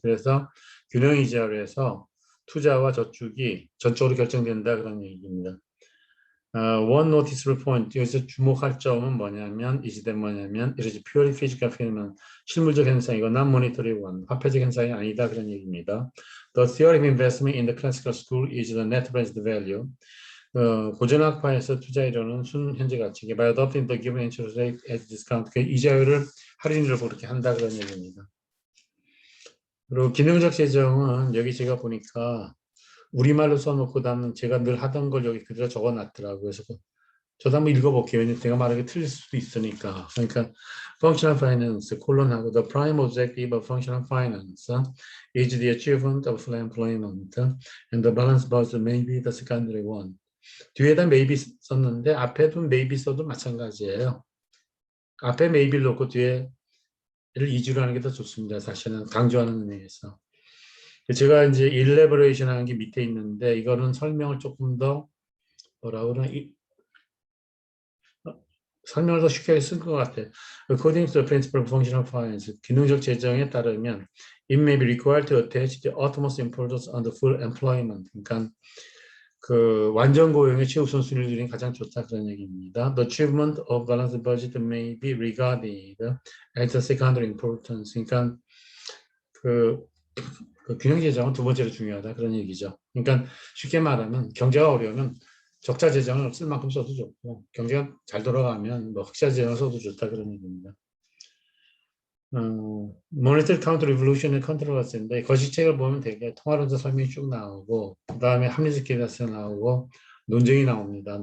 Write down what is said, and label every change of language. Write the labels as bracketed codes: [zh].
[ko] 그래서 균형 이자율에서 투자와 저축이 전적으로 결정된다 그런 얘기입니다. [en] One noticeable point, [ko] 여기서 주목할 점은 뭐냐면, 이 시대 뭐냐면, [en] it is purely physical phenomenon, [ko] 실물적 현상이고, [en] non monetary one, [ko] 화폐적 현상이 아니다, 그런 얘기입니다. [en] The theory of investment in the classical school is the net present value. [ko] 고전학파에서 투자 이론은 순현재 가치기, [en] by adopting the given interest rate as discount, [ko] 그 이자율을 할인율로 그렇게 한다, 그런 얘기입니다. 그리고 기능적 재정은 여기 제가 보니까 우리말로 써놓고 나는 제가 늘 하던 걸 여기 그대로 적어놨더라고요. 그래서 저도 한번 읽어볼게요. 왜냐면 제가 말하기 틀릴 수도 있으니까. 그러니까 [en] functional finance 콜론하고 the prime objective of functional finance is the achievement of full employment and the balance budget may be the secondary one. [ko] 뒤에다 maybe 썼는데 앞에도 maybe 써도 마찬가지예요. 앞에 maybe를 놓고 뒤에를 이주로 하는 게 더 좋습니다. 사실은 강조하는 의미에서. 제가 이제 일레버레이션 하는 게 밑에 있는데 이거는 설명을 조금 더 뭐라 그러나 설명을 더 쉽게 쓴 것 같아요. [en] According to the principle of functional finance, [ko] 기능적 재정에 따르면 [en] it may be required to attach the utmost importance on the full employment. [ko] 그러니까 그 완전 고용의 최우선순위를 가장 좋다 그런 얘기입니다. [en] The achievement of balanced budget may be regarded as the secondary importance. [ko] 그러니까 그 균형 재정은 두 번째로 중요하다 그런 얘기죠. 그러니까 쉽게 말하면 경제가 어려우면 적자 재정을 쓸 만큼 써도 좋고 경제가 잘 돌아가면 뭐 흑자 재정을 써도 좋다 그런 얘기입니다. 모니터리 카운터 리볼루션의 컨트롤러스인데 거시책을 보면 되게 통화론자 설명이 쭉 나오고 그 다음에 합리적 기대가설 나오고 논쟁이 나옵니다.